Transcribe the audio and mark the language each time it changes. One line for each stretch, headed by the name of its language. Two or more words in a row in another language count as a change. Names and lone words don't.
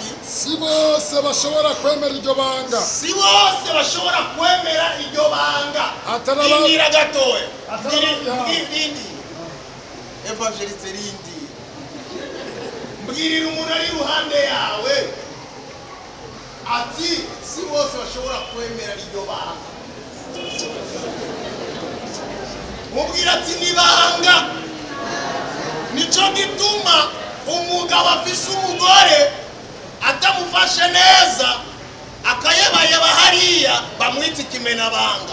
Rundi: si bose bashobora kwemera iryo banga. Si bose bashobora kwemera iryo banga. Ndindira gatoya. Ndindi. Evangeliste Rindi. Mbwirira umuntu ari ruhande yawe ati si bose bashobora kwemera iryo banga. Mubwira ati nibanga. Nico gituma umugabo afise umugore atamufashe neza akayebayeba hariya bamwita ikimenabanga.